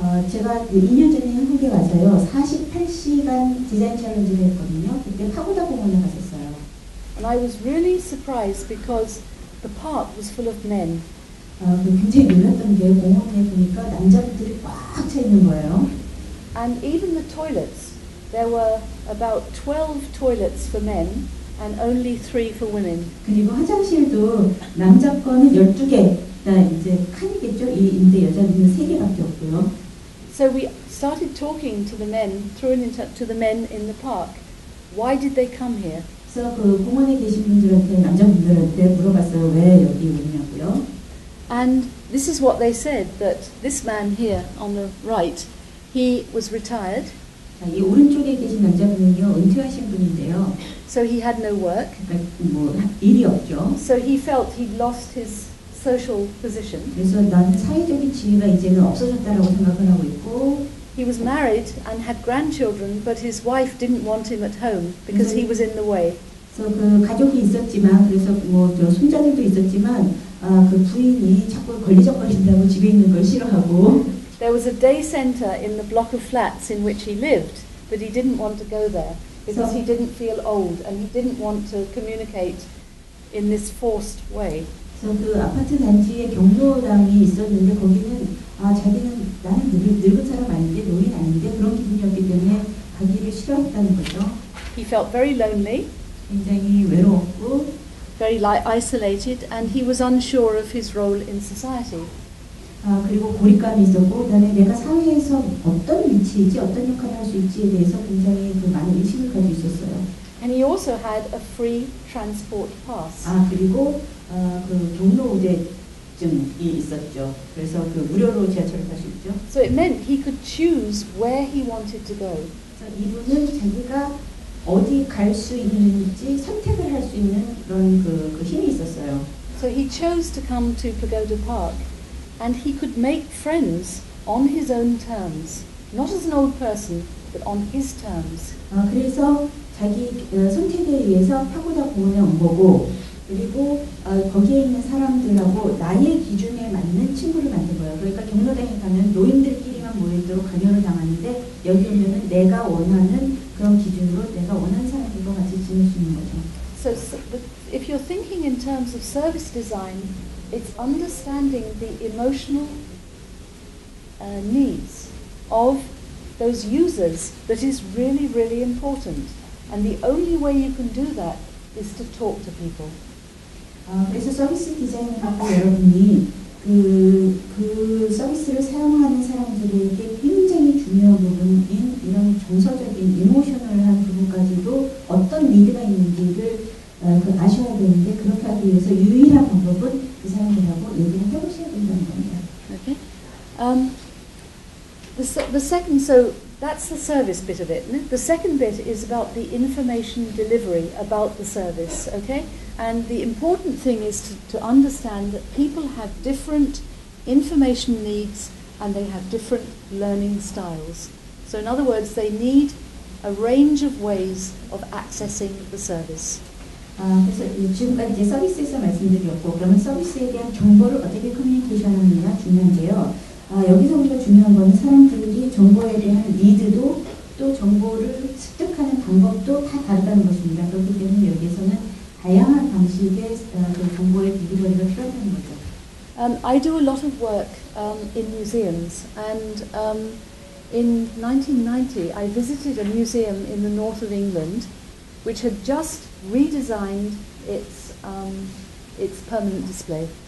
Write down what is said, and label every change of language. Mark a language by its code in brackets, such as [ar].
[ko] 제가 2년 전에 한국에 와서요, 48시간 디자인 챌린지를 했거든요. 그때 파고다 공원에 갔었어요. [en] And I was really surprised because the park was full of men. [ko] 굉장히 놀랐던 게 공원에 보니까 남자분들이 꽉 차 있는 거예요. [en] And even the toilets, there were about 12 toilets for men and only 3 for women. [ko] 그리고 화장실도 남자 거는 12개가 이제 칸이겠죠. 인데 여자는 3개밖에 없고요. [en] So we started talking to the men, to the men in the park. Why did they come here? [ko] 그래서 그 공원에 계신 분들한테, 남자분들한테 물어봤어요. 왜 여기 오냐고요. [en] And this is what they said, that this man here on the right, he was retired. [ko] 이 오른쪽에 계신 남자분은요, 은퇴하신 분인데요. [en] So he had no work. [ko] 그러니까 일이 없죠. [en] So he felt he'd lost his social position. [ko] 그래서 나는 사회적인 지위가 이제는 없어졌다라고 생각을 하고 있고. [en] He was married and had grandchildren, but his wife didn't want him at home because he was in the way. [ko] 그래서 그 가족이 있었지만, 그래서 저 손자들도 있었지만, 그 부인이 자꾸 걸리적거린다고 집에 있는 걸 싫어하고. [en] There was a day center in the block of flats in which he lived, but he didn't want to go there because he didn't feel old and he didn't want to communicate in this forced way. [ko] 그래서 그 아파트 단지에 경로당이 있었는데 거기는 자기는 나는 늙은 사람 아닌데 노인 아닌데 그런 기분이었기 때문에 가기를 싫어했다는 거죠. [en] He felt very lonely, [ko] 굉장히 외로웠고, [en] very very isolated, and he was unsure of his role in society. [ko] 그리고 고립감이 있었고, 그다음에 내가 사회에서 어떤 위치이지, 어떤 역할을 할 수 있지에 대해서 굉장히 그 많은 의식을 가지고 있었어요. [en] And he also had a free transport pass. [ko] 그리고 그 경로 우대증이 있었죠. 그래서 그 무료로 지하철을 탈 수 있죠. [en] So it meant he could choose where he wanted to go. [ko] 그래서 이분은 자기가 어디 갈 수 있는지 선택을 할 수 있는 그런 그 힘이 있었어요. [en] So he chose to come to Pagoda Park, and he could make friends on his own terms, not as an old person, but on his terms. [ko] 그래서 자기 선택에 의해서 파고다 공원에 온 거고, 그리고 거기에 있는 사람들하고 나의 기준에 맞는 친구를 만든 거예요. 그러니까 경로당에 가면 노인들끼리만 모이도록 강요를 당하는데, 여기 오면은 내가 원하는 그런 기준으로 내가 원하는 사람들과 같이 지낼 수 있는 거죠. [en] So if you're thinking in terms of service design, it's understanding the emotional needs of those users that is really, really important. And the only way you can do that is to talk to people. [ko] 그래서 서비스 디자인을 하고 여러분이 그 서비스를 사용하는 사람들에게 굉장히 중요한 부분인 이런 정서적인 이모셔널한 부분까지도 어떤 니드가 있는지를 아셔야 되는데, 그렇게 하기 위해서 유일한 방법은 그 사람들하고 얘기를 해보셔야 된다는 겁니다. [en] Okay. The second, so that's the service bit of it. The second bit is about the information delivery about the service, okay? And the important thing is to understand that people have different information needs and they have different learning styles. So in other words, they need a range of ways of accessing the service. [ko] 그래서 지금까지 이제 서비스에서 말씀드렸고, 그러면 서비스에 대한 정보를 어떻게 커뮤니케이션하느냐 중요한데요. 여기서 우리가 중요한 거는 사람들이 정보에 대한 니드도 또 정보를 습득하는 방법도 다 다르다는 것입니다. 그렇기 때문에 여기에서는 다양한 방식의 그 정보의 딜리버리가 필요하다는 거죠. [en] I do a lot of work in museums, and in 1990 I visited a museum in the north of England which had just redesigned its permanent display.